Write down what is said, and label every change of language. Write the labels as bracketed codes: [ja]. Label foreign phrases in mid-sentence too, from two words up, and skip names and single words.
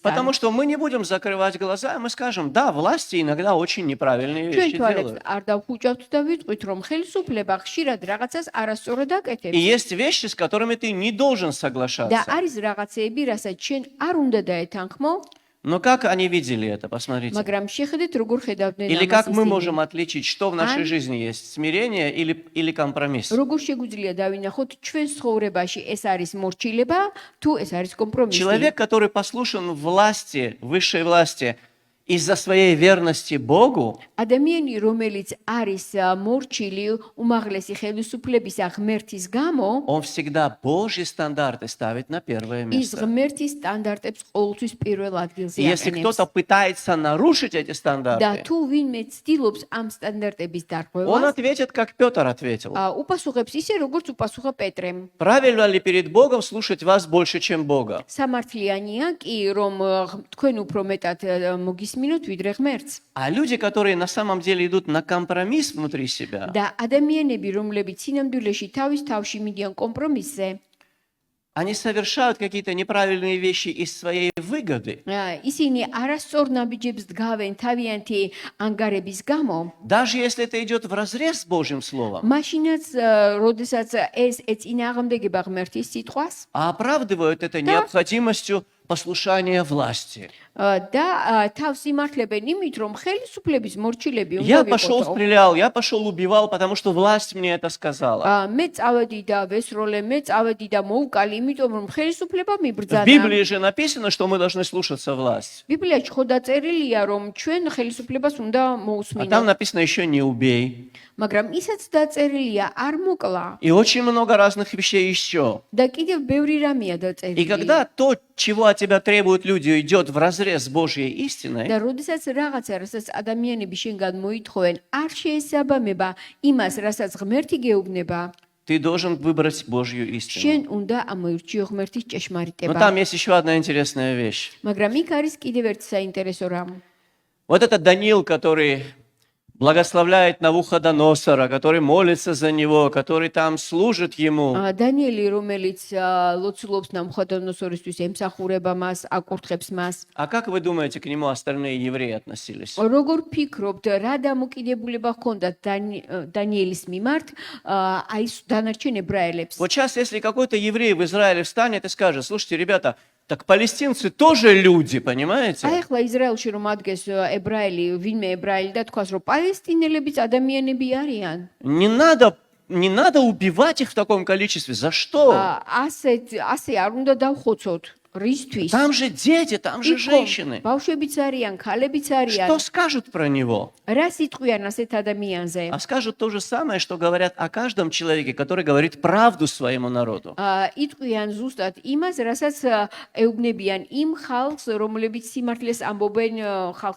[ru] Потому что мы не будем закрывать глаза, и мы скажем, да, власти иногда очень неправильные [ka] ჩვენ [ru] вещи [ka] თვალებს [ru] делают. [ka] არ დავხუჭავთ და ვიტყვით, რომ ხელისუფლება ხშირად რაღაცას არასწორად [ru] И [ka] აკეთებს. [ru] есть вещи, с которыми ты не должен [ka] და [ru] соглашаться. [ka] არის რაღაცეები, რასაც ჩვენ არ უნდა დაეთანხმო, [ru] Но как они видели это, посмотрите. [ka] მაგრამ შეხედეთ, როგორ ხედავდნენ [ru] Или [ka] ამას [ru] как мы [ka] ისინი. [ru] можем отличить, что в нашей жизни есть, смирение или компромисс? [ka] როგორ შეგვიძლია დავინახოთ ჩვენ ცხოვრებაში ეს არის მორჩილება, თუ ეს არის კომპრომისი. [ru] Человек, который послушен власти, высшей власти, из-за своей верности Богу, [ka] ადამიანი, რომელიც არის მორჩილი უმაღლესი ხელისუფლებისა ღმერთის გამო, [ru] он всегда Божьи стандарты ставит на первое [ka] ის [ru] место. [ka] ღმერთის სტანდარტებს ყოველთვის პირველ ადგილზე [ru] И если [ka] აყენებს. [ru] кто-то пытается нарушить эти [ka] და [ru] стандарты, [ka] თუ ვინმე ცდილობს ამ სტანდარტების [ru] он [ka] დარღვევას, [ru] ответит, как Петр ответил. [ka] უპასუხებს ისე, როგორც უპასუხა პეტრემ. [ru] Правильно ли перед Богом слушать вас больше, чем Бога? [ka] სამართლიანია კი, რომ თქვენ უფრო მეტად მოგისმინოთ ვიდრე ღმერთს. [ru] А люди, которые на самом деле идут на компромисс внутри себя, [ka] და ადამიანები, რომლებიც სინამდვილეში თავის თავში მიდიან კომპრომისზე, [ru] они совершают какие-то неправильные вещи из своей выгоды. [ka] ისინი არასწორ ნაბიჯებს დგავენ თავიანთი ანგარების გამო, [ru] Даже если это идет вразрез с Божьим Словом, [ka] მაშინაც, როდესაც ეს ეწინააღმდეგება ღმერთის სიტყვას [ru] а оправдывают это необходимостью послушания власти. [ka] და თავს იმართლებენ იმით, რომ ხელისუფლების მორჩილები უნდა [ru] Я пошел [ka] ვიყო. [ru] стрелял, я пошел убивал, потому что власть мне это сказала. [ka] მე წავედი და ვესროლე, მე წავედი და მოვკალი, იმიტომ რომ ხელისუფლება [ru] В [ka] მიბრძანა. [ru] Библии же написано, что мы должны слушаться власть. [ka] ბიბლიაში ხო დაწერილია, რომ ჩვენ ხელისუფლებას უნდა [ru] А там [ka] მოусმინოთ, [ru] написано еще не убей. [ka] მაგრამ ისაც დაწერილია, არ მოკლა. [ru] И очень много разных вещей еще. [ka] და კიდევ ბევრი რამეა [ru] И [ka] დაწერილი. [ru] когда то, чего от тебя требуют люди, идет вразрез с Божьей истиной, [ka] და როდესაც რაღაცა, რასაც ადამიანები შენგან მოითხოვენ, არ შეესაბამება იმას, რასაც ღმერთი გეუბნება, [ru] ты должен выбрать Божью истину. [ka] შენ უნდა ამოირჩიო ღმერთის [ru] Но [ka] ჭეშმარიტება. [ru] там есть еще одна интересная вещь. [ka] მაგრამ იქ არის კიდევ ერთი საინტერესო რამ. [ru] Вот этот Даниил, который благословляет Навуходоносора, который молится за него, который там служит ему. [ka] დანიელი, რომელიც ლოცულობს ნამუხოდონოსორისთვის, ემსახურება მას, აკურთხებს მას. [ru] А как вы думаете, к нему остальные евреи относились? [ka] როგორ ფიქრობთ, რა დამოკიდებულება ჰქონდა დანიელის მიმართ, აი დანარჩენ ებრაელებს? [ru] Вот сейчас, если какой-то еврей в Израиле встанет и скажет, слушайте, ребята, так палестинцы тоже люди, понимаете? [ka] აი ახლა ისრაელში რომ ადგეს ებრაელი, ვინმე ებრაელი და თქვას, რომ პალესტინელებიც ადამიანები არიან. [ru] Не надо убивать их в таком количестве. За что? [ka] ასე არ უნდა დავხოცოთ. რისთვის? [ru] Там же дети, там же женщины. [ka] ბავშვებიც არიან, ქალებიც არიან. [ru] Что скажут про него? [ka] რა სიტყვიან ასეთ ადამიანზე? [ru] А скажут то же самое, что говорят о каждом человеке, который говорит правду своему народу. [ka] იტყვიან ზუსტად იმას, რასაც ეუბნებიან იმ ხალხს, რომლებიც სიმართლეს ამბობენ ხალხის წინაშე.